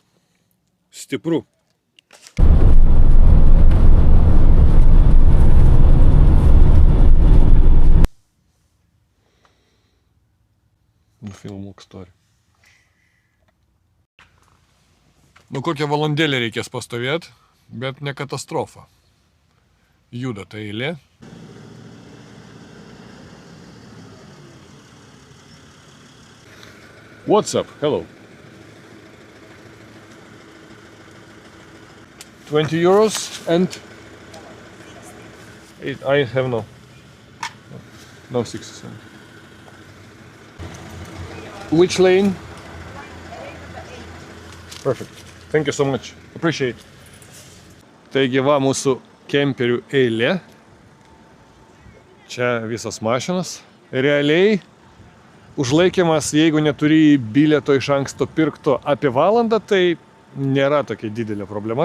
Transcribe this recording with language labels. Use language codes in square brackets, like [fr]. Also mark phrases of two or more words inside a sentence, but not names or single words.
[lt] Stipru. Filmuok story. Kokią valandėlę reikės pastovėti, bet ne katastrofa. Juda ta eilė. [en] What's up? Hello. 20 euros and I have no 60 cents. Which lane? Perfect. Thank you so much. Appreciate. [lt] Taigi va mūsų kemperių eilė. Čia visas mašinas. Realiai užlaikymas, jeigu neturi bilieto iš anksto pirkto apie valandą, tai nėra tokia didelė problema.